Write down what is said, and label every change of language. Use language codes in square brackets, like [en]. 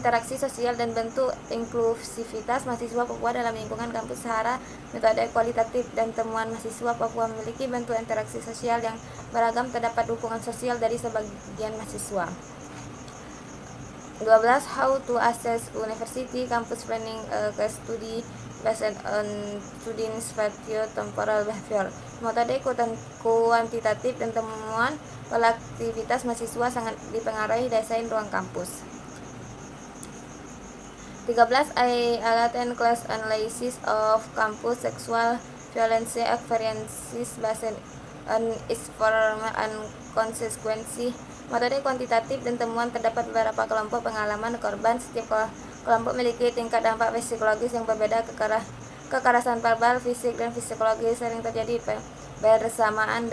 [id] Interaksi sosial dan bentuk inklusivitas mahasiswa Papua dalam lingkungan kampus Sahara. Metode kualitatif dan temuan mahasiswa Papua memiliki bentuk interaksi sosial yang beragam. Terdapat dukungan sosial dari sebagian mahasiswa. 12. [en] How to assess university campus planning case study based on students' spatio-temporal behavior. [id] Metode kuantitatif dan temuan pola aktivitas mahasiswa sangat dipengaruhi desain ruang kampus. 13. [en] Alat and class analysis of campus sexual violence experiences based on its form and consequences. [id] Metode kuantitatif dan temuan terdapat beberapa kelompok pengalaman korban. Setiap kelompok memiliki tingkat dampak psikologis yang berbeda. Kekerasan verbal, fisik, dan psikologis sering terjadi bersamaan.